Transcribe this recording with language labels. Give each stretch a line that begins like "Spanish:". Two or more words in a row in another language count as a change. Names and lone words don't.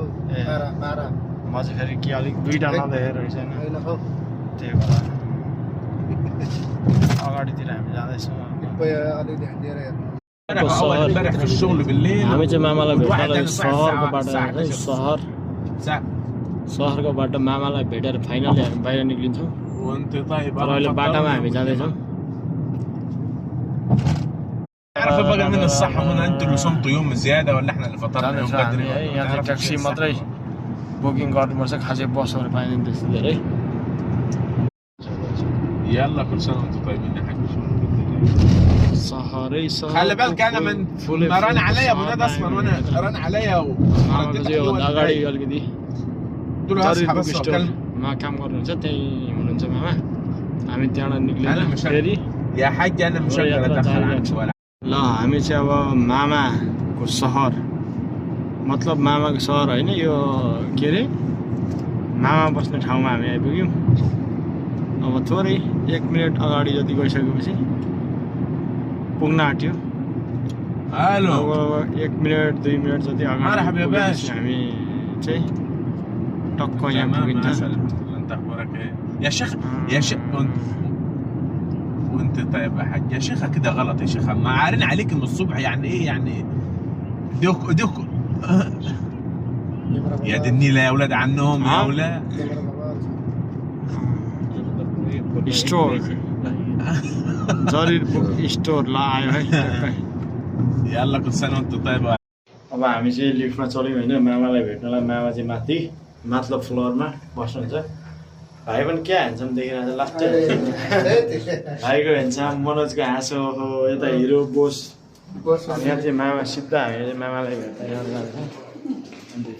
Nepali: म चाहिँ फेरि के अलिक दुईवटा नदेखेर रहेछ होइन, त्यही भएर अगाडितिर हामी जाँदैछौँ। हामी चाहिँ मामालाई भेट्नलाई सहरको बाटो सहरको बाटो मामालाई भेटेर फाइनली हामी बाहिर निक्लिन्छौँ। तर अहिले बाटोमा हामी जाँदैछौँ।
Arabic: عارف بقى من الصح من انتوا اللي صمتوا يوم زياده ولا احنا اللي فطرنا يوم بدري؟
Nepali: यहाँ चाहिँ ट्याक्सी मात्रै बुकिङ गर्नुपर्छ, खासै बसहरू पाइँदैन त्यस्तो धेरै।
Arabic: يلا كل سنه وانتم طيبين يا حاج.
Nepali: सहरै सहर।
Arabic: خلي بالك انا من ما رن عليا ابو ندى اصلا وانا رن عليا
Nepali: अगाडि अलिकति मा काम गर्नुहुन्छ त्यही हुनुहुन्छ मामा। हामी त्यहाँबाट निक्लेर फेरि
Arabic: يا حاج انا مشغل ادخل عنك ولا
Nepali: ल हामी चाहिँ अब मामाको सहर, मतलब मामाको सहर होइन, यो के अरे मामा बस्ने ठाउँमा हामी आइपुग्यौँ। अब थोरै 1 मिनट अगाडि जति गइसकेपछि पुग्न आँट्यो।
Arabic: الو
Nepali: अब 1 मिनट 2 मिनट जति अगाडि पुगेपछि हामी चाहिँ टक्क यहाँ पुगिन्छ।
Arabic: انت اخبارك ايه يا شيخ يا شيخ وانت طيب يا حاج يا شيخه كده غلط يا شيخه، ما عارين عليك من الصبح يعني ايه يعني دوك يا دي النيله يا اولاد عنهم يا اولاد
Nepali: स्टोर जरिर बुक स्टोर ल आयो है।
Arabic: يلا كل سنه وانت طيب।
Nepali: अब हामी चाहिँ लिफ्टमा चल्यौँ होइन मामालाई भेट्नलाई। मामा चाहिँ माथिल्लो फ्लोरमा बस्नुहुन्छ। भाइ पनि क्या ह्यान्डसम देखिरहेको छ लास्ट भाइको ह्यान्डसम, मनोजको हाँसो हो, यता
English: hero boss.
Nepali: यहाँ चाहिँ मामा सिधा हामी चाहिँ मामालाई भेट्न जान्छौँ भित्र।